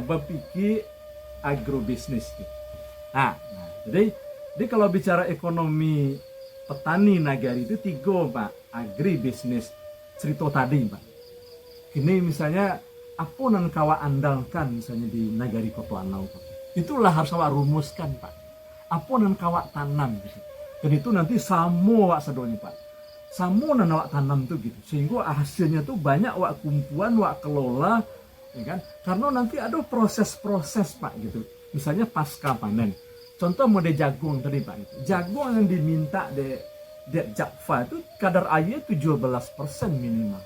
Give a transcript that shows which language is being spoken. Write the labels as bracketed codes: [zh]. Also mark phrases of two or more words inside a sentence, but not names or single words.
[id] Berpikir agrobisnis gitu. Nah, jadi kalau bicara ekonomi petani nagari itu 3 Pak, agribisnis cerita tadi Pak. Ini misalnya apa yang kawa andalkan misalnya di nagari Kota Anau Pak. Itulah harus awak rumuskan Pak. Apa yang kawak tanam gitu. [min] Dan itu nanti samo wak sedonya Pak. Samo yang awak tanam tuh gitu. [id] Sehingga hasilnya tuh banyak wak kumpulan, wak kelola, ya kan? Karena nanti ada proses-proses Pak gitu. Misalnya pasca panen. Contoh mode jagung tadi Pak itu. Jagung yang diminta de Jakfa itu kadar air 17% minimal.